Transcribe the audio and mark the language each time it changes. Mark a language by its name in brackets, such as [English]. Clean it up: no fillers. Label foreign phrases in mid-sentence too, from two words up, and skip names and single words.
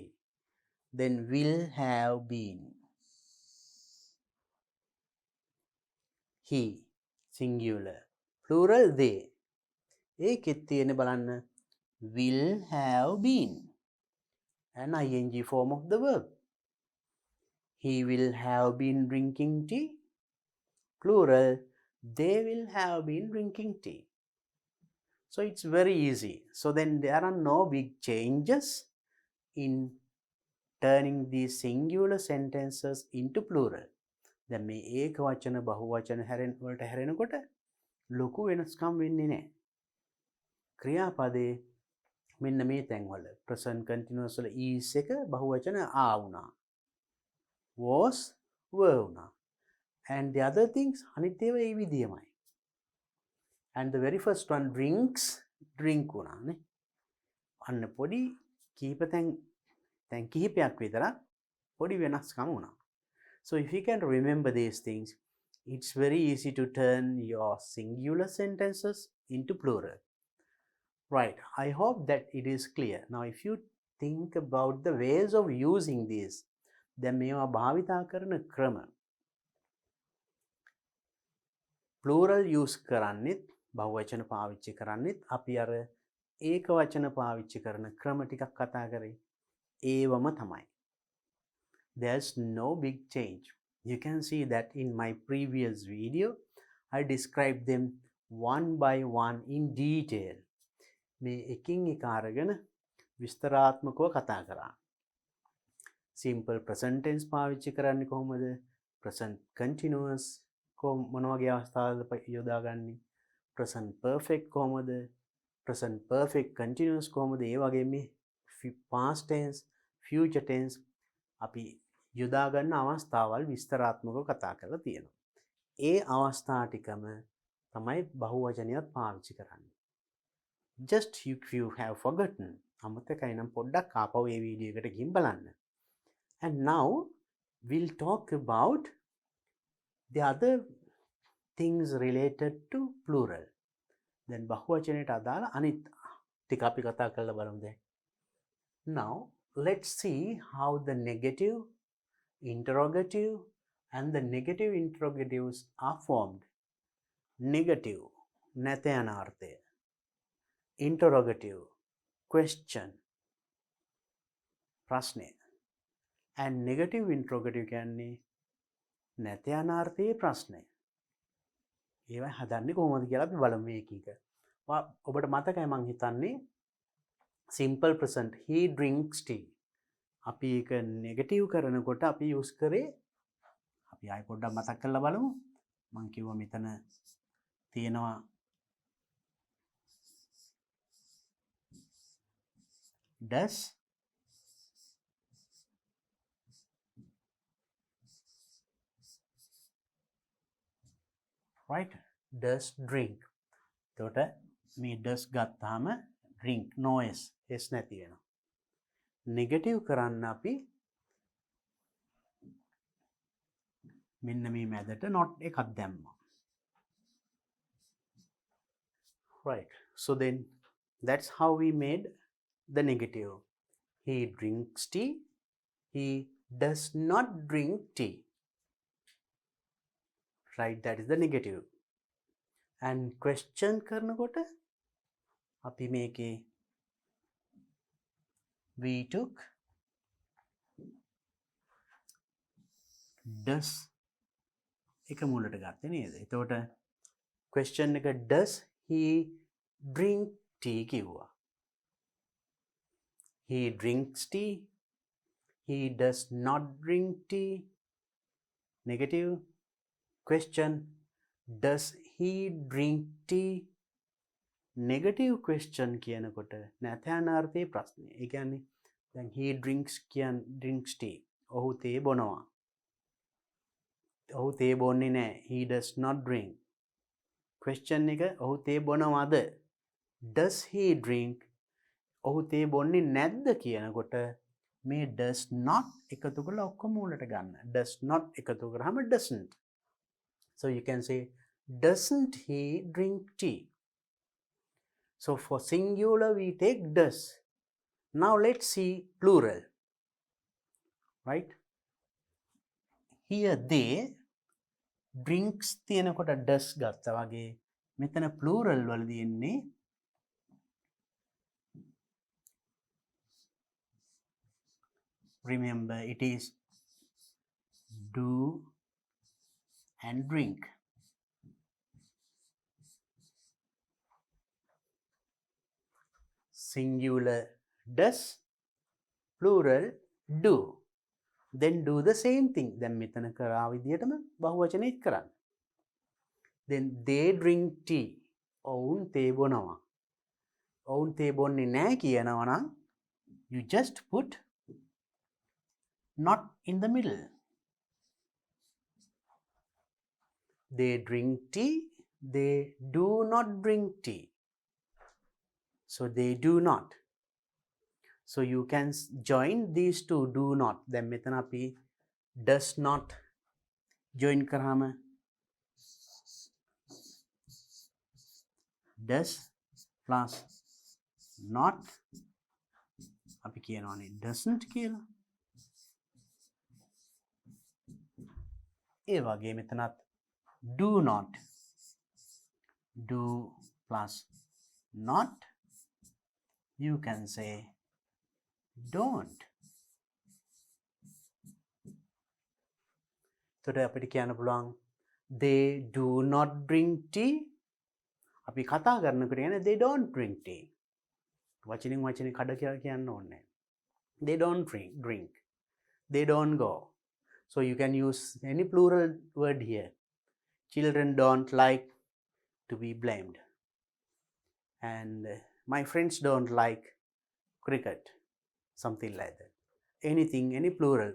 [English] Then will have been. He singular. Plural they. [Sinhala] ඒකෙත් තියෙන බලන්න [English] will have been an ing form of the verb. He will have been drinking tea. Plural, they will have been drinking tea. So it's very easy. So then there are no big changes in turning these singular sentences into plural. [Sinhala] දැන් මේ ඒක වචන බහුවචන වලට හැරෙනකොට ලොකු වෙනස්කම් වෙන්නේ නැහැ. ක්‍රියාපදේ මෙන්න මේ තැන්වල [English] present continuous [Sinhala] වල is එක බහුවචන are වුණා. [English] was were වුණා. And the other things [Sinhala] අනිත් ඒවා ඒ විදියමයි. [English] And the very first one drinks drink වුණානේ. [Sinhala] අන්න පොඩි කීප තැන් කිහිපයක් විතරක් පොඩි වෙනස්කම් වුණා. [English] So if you can remember these things, it's very easy to turn your singular sentences into plural. Right, I hope that it is clear. Now if you think about the ways of using these, then [Sinhala] මේවා භාවිතා කරන ක්‍රම. [English] Plural use [Sinhala] කරන්නෙත් බහුවචන පාවිච්චි කරන්නෙත් අපි අර ඒක වචන පාවිච්චි කරන ක්‍රම ටිකක් කතා කරේ. ඒවම තමයි. [English] There's no big change. You can see that in my previous video, I described them one by one in detail. [Sinhala] මේ එකින් එක අරගෙන විස්තරාත්මකව කතා කරා. [English] Simple present tense [Sinhala] පාවිච්චි කරන්නේ කොහොමද? [English] Present continuous [Sinhala] මොන වගේ අවස්ථාවලද යොදාගන්නේ? [English] Present perfect කොහොමද? Present perfect continuous කොහොමද? [Sinhala] ඒ වගේ මේ [English] past tense, future tense [Sinhala] අපි යොදා ගන්න අවස්ථාවල් විස්තරාත්මකව කතා කරලා තියෙනවා. ඒ අවස්ථා ටිකම තමයි බහුවචනයත් පාවිච්චි කරන්නේ. [English] Just if you have forgotten, [Sinhala] අමතකයි නම් පොඩ්ඩක් ආපහු මේ වීඩියෝ එකට ගිහින් බලන්න. [English] And now we'll talk about the other things related to plural. [Sinhala] Then බහුවචනයට අදාළ අනිත් ටික අපි කතා කරලා බලමු දැන්. [English] Now let's see how the negative, interrogative and the negative interrogatives are formed. Negative, [Sinhala] නැත යන අර්ථය. [English] Interrogative, question, ප්‍රශ්නය. And negative interrogative [Sinhala] කියන්නේ නැත යන අර්ථයේ ප්‍රශ්නය. ඒවා හදන්නේ කොහොමද කියලා අපි බලමු මේක එක. ඔබට මතකයි මං හිතන්නේ [English] simple present he drinks tea. [Sinhala] අපි ඒක negative කරනකොට අපි use කරේ අපි ආයෙ පොඩ්ඩක් මතක් කරලා බලමු. මං කිව්වා මෙතන තියෙනවා [English] does right does drink. [Sinhala] එතකොට මේ does ගත්තාම [English] drink no s [Sinhala] නැති වෙනවා. negative කරන්න අපි මෙන්න මේ මැදට not එකක් දැම්මා. [English] Right, so then that's how we made the negative. He drinks tea. He does not drink tea. Right, that is the negative. And question [Sinhala] කරනකොට අපි මේකේ [English] we took does [Sinhala] එක මුලට ගත්තේ නේද? එතකොට question එක [English] does he drink tea [Sinhala] කිව්වා. [English] He drinks tea. He does not drink tea. Negative. Question, does he drink tea? Negative question [Sinhala] කියනකොට නැත යන අර්ථයේ ප්‍රශ්නය. ඒ කියන්නේ දැන් [English] he drinks tea. [Sinhala] ඔහු තේ බොනවා. ඔහු තේ බොන්නේ නැහැ. [English] He does not drink. Question [Sinhala] එක ඔහු තේ බොනවද? [English] Does he drink? [Sinhala] ඔහු තේ බොන්නේ නැද්ද කියනකොට මේ [English] does not [Sinhala] එකතු කරලා ඔක්කොම මුලට ගන්න. [English] does not [Sinhala] එකතු කරාම [English] doesn't. So you can say doesn't he drink tea? So for singular we take does. Now let's see plural. Right? Here they drinks තියෙනකොට does [Sinhala] ගත්තා වගේ මෙතන [English] plural [Sinhala] වලදී එන්නේ [English] remember it is do and drink. Singular does, plural do. Then do the same thing. [Sinhala] දැන් මෙතන කරා විදියටම බහුවචනෙත් කරන්න. [English] Then they drink tea. [Sinhala] ඔවුන් තේ බොනවා. ඔවුන් තේ බොන්නේ නැහැ කියනවා නම් [English] you just put not in the middle. They drink tea. They do not drink tea. So they do not. So you can join these two do not. [Sinhala] Then මෙතන අපි [English] does not join [Sinhala] කරාම [English] does plus not [Sinhala] අපි කියනවානේ doesn't කියලා. ඒ වගේ මෙතනත් [English] do not do plus not you can say don't. [Sinhala] එතකොට අපිට කියන්න පුළුවන් [English] they do not drink tea. [Sinhala] අපි කතා කරනකොට කියන්නේ [English] they don't drink tea. [Sinhala] වචනින් වචනේ කඩ කියලා කියන්න ඕනේ. [English] They don't drink. They don't go. So you can use any plural word here. Children don't like to be blamed. And my friends don't like cricket. Something like that. Anything, any plural.